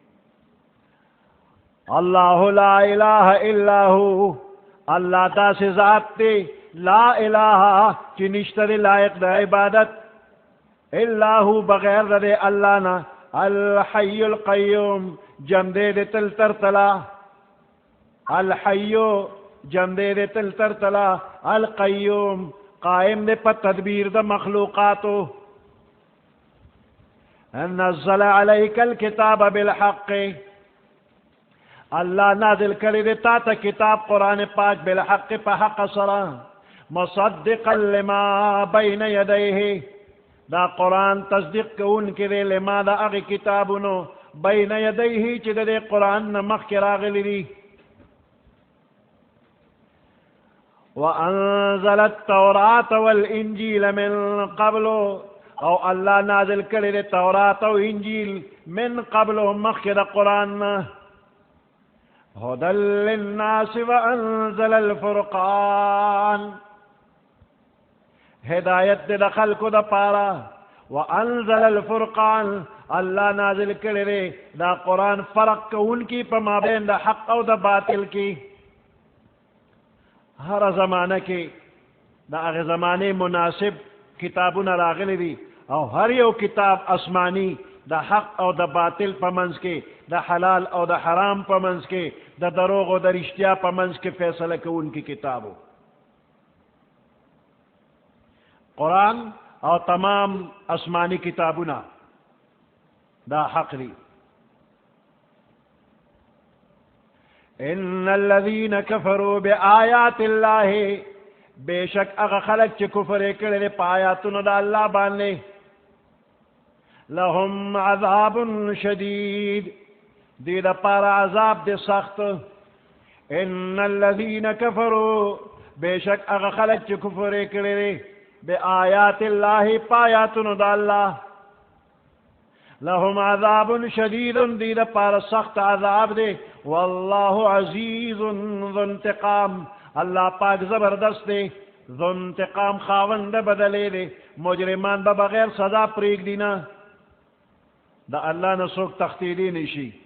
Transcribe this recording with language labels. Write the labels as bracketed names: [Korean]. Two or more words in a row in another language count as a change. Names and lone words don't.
[Arabic] الله لا اله الا هو [Pashto] الله داسې ذات دی [Arabic] لا اله [Pashto] چې نشته لایق د عبادت [Arabic] الا هو [Pashto] بغیر د الله نه [Arabic] الحي القيوم [Pashto] جم دې تل تر تلا الحي جم دې تل تر تلا القيوم قائم دې په تدبیر د مخلوقاتو [Arabic] نزل عليك الكتاب بالحق [Pashto] الله نازل کړی دی تا ته کتاب قرآن پاک بالحق په حق سره [Arabic] مصدقا لما بین یدیه [Pashto] دا قرآن تصدیق کوونکی دی لما د هغې کتابونو [Arabic] بین یدیه [Pashto] چې د دې قرآن نه مخکې راغلي دي [Arabic] وانزل التوراة والانجیل من قبل [Pashto] او الله نازل کړی دی تورات او انجیل [Arabic] من قبل [Pashto] مخکې د قرآن نه [Arabic] هدى للناس وانزل الفرقان [Pashto] هدایت د خلقو د پاره [Arabic] وانزل الفرقان [Pashto] الله نازل کړی دی دا قرآن فرق کوونکی په مابین د حق او د باطل کې هر زمانه کې د هغې زمانې مناسب کتابونه راغلي دي او هر یو کتاب آسمانی د حق او د باطل په منځ کې د حلال او د حرام په منځ کې د دروغ او د رښتیا په منځ کې فیصله کوونکی کتابو قرآن او تمام آسمانی کتابونه دا حق دی [Arabic] ان الذين كفروا بآيات الله [Pashto] بشک هغه خلک چې کفر یې کړی دی په آیاتونو د الله باندې [Arabic] لهم عذاب شدید [Pashto] دی د پاره عذاب دی سخت [Arabic] ان الذين كفروا [Pashto] بشک هغه خلک چې کفر یې کړی دی [Arabic] بآیات الله [Pashto] په آیاتونو د الله [Arabic] لهم عذاب شدید [Pashto] دی د پاره سخت عذاب دی [Arabic] والله عزیز ذو انتقام [Pashto] الله پاک زبردست دی [Arabic] ذو انتقام [Pashto] خاوند بدلې دی مجرمان به بغیر سزا پرېږدي نه د الله نه څوک تښتېدی نشي